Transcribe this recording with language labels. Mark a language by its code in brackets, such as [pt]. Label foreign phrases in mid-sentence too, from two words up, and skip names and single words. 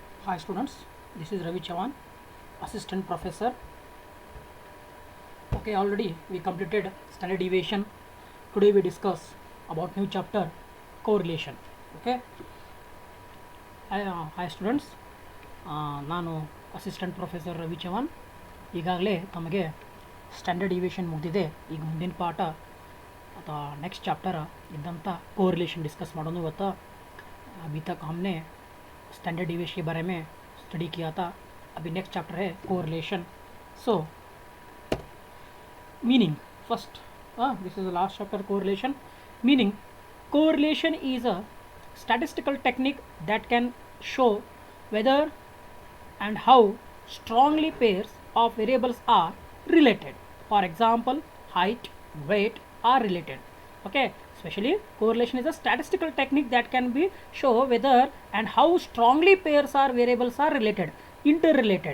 [en] Hi students, this is Ravi Chavan, assistant professor. Okay, already we completed standard deviation. Today we discuss about new chapter correlation. Okay, hi students, [kn] ನಾನು [en] assistant professor [kn] ರವಿ ಚವಾನ್. ಈಗಾಗಲೇ ತಮಗೆ [en] standard deviation [kn] ಮುಗಿದಿದೆ. ಈಗ ಮುಂದಿನ ಪಾಠ ಅಥವಾ [en] next chapter [kn] ಇದ್ದಂತ [en] correlation discuss [kn] ಮಾಡೋಣ ಇವತ್ತು. [hi] अभी तक हमने [en] standard deviation [hi] के बारे में स्टडी किया था. [en] abhi next chapter hai correlation. So meaning first, this is the last chapter correlation. Meaning, correlation is a statistical technique that can show whether and how strongly pairs of variables are related. For example, height, weight are related. Okay, especially correlation is a statistical technique that can be show whether and how strongly pairs or variables are related, interrelated.